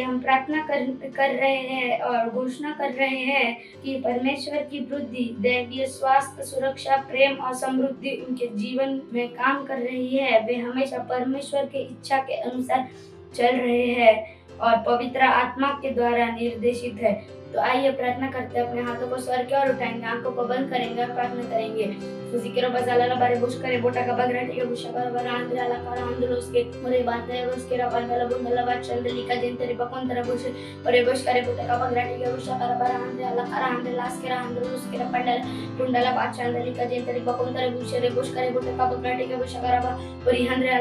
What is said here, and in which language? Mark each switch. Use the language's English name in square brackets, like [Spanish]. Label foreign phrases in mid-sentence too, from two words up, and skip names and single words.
[Hindi] हम प्रार्थना कर रहे हैं और घोषणा कर रहे हैं कि परमेश्वर की वृद्धि, दैवीय स्वास्थ्य, सुरक्षा, प्रेम और समृद्धि उनके जीवन में काम कर रही है। वे हमेशा परमेश्वर की इच्छा के अनुसार चल रहे हैं और पवित्र आत्मा के द्वारा निर्देशित है। तो आइए प्रार्थना करते हैं। अपने हाथों को स्वर की ओर उठाएंगे, आंखों को बंद करेंगे और प्रार्थना करेंगे। सुसिकेरो बजाला बारे बुश करे बोटा का बगराटी के बुशा कर बरा आंद्रा ला कर आंद्रो उसके मोरे बात है उसके रबांदला बुंदला बात चंदली का जिंतरी बकोन तरह बुश और बुश करे बोटा का बगराटी के बुशा कर बरा आंद्रा ला कर आंद्रा लास के आंद्रो उसके पंडल बुंदला बात चंदली का जिंतरी बकोन तरह बुश रे बुश करे बोटा का बगराटी के बुशा कर बरा और आंद्रा